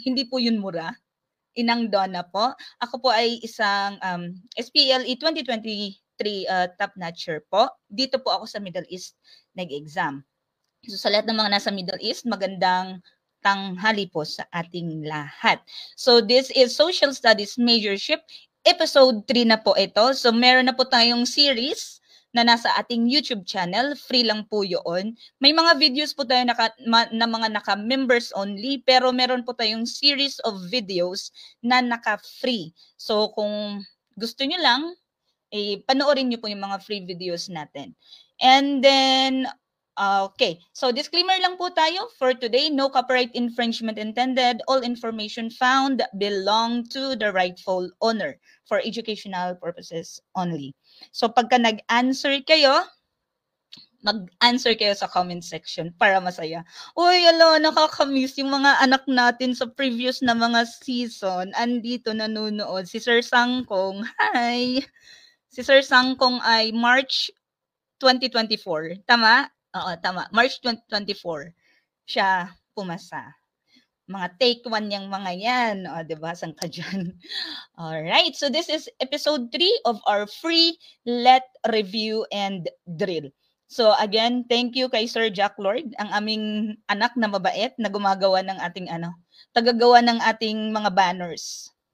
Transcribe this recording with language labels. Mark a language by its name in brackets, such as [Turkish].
[Filipino] Hindi po yun mura. Inang Donna po. Ako po ay isang SPLE 2023 top notcher po. Dito po ako sa Middle East nag-exam. So, sa lahat ng mga nasa Middle East, magandang tanghali po sa ating lahat. [English] So, this is Social Studies Majorship. [Filipino] Episode 3 na po ito. So, meron na po tayong series na nasa ating YouTube channel. Free lang po yun. May mga videos po tayo na mga naka-members only, pero meron po tayong series of videos na naka-free. So, kung gusto nyo lang, panoorin nyo po yung mga free videos natin. [English] And then, okay. So, disclaimer lang po tayo for today. No copyright infringement intended. All information found belong to the rightful owner for educational purposes only. [Filipino] So, pagka nag-answer kayo, mag-answer kayo sa comment section para masaya. Uy, nakakamiss yung mga anak natin sa previous na mga season. Andito nanonood. Si Sir Sangkong. Hi! Si Sir Sangkong ay March 2024. Tama? Oo, tama. March 2024 siya pumasa. Mga take one yung mga yan. O, diba? Saan ka dyan? Alright. [English] So this is episode 3 of our free let review and drill. [Filipino] So again, thank you kay Sir Jack Lord, ang aming anak na mabait na gumagawa ng ating tagagawa ng ating mga banners.